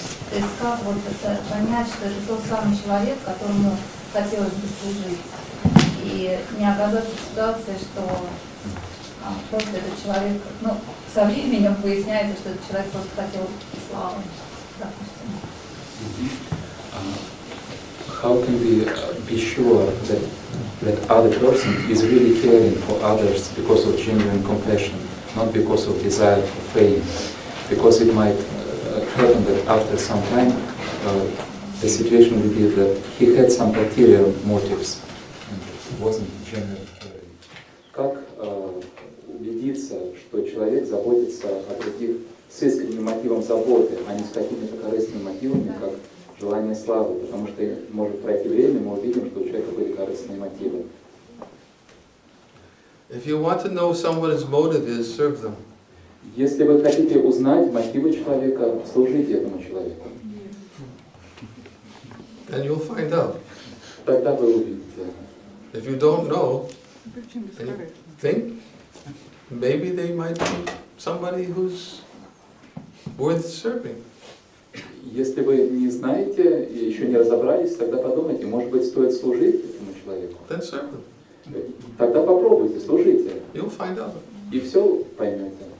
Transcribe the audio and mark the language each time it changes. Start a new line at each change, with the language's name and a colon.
Russian: То есть как вот это понять, что это тот самый человек, которому хотелось бы служить, и не оказаться в ситуации, что просто этот человек, со временем выясняется, что этот человек просто хотел славы, допустим.
English: How can we be sure that other person is really caring for others because of genuine compassion, not because of desire for fame? Because it might happen that after some time the situation will be that he had some ulterior motives and wasn't genuine caring.
Russian: Как убедиться, что человек заботится о других с искренним мотивом заботы, а не с какими-то корыстными мотивами, как желание славы, потому что может пройти время, мы увидим, что у человека были корыстные мотивы.
English: If you want to know someone's motive is, serve them.
Russian: Если вы хотите узнать мотивы человека, служите этому человеку.
English: And you'll find out.
Russian: Тогда вы увидите.
English: If you don't know, and you think, maybe they might be somebody who's worth serving.
Russian: Если вы не знаете и еще не разобрались, тогда подумайте, может быть, стоит служить этому человеку.
English: Then serve them.
Russian: Тогда попробуйте, служите.
English: You'll find out.
Russian: И все поймете.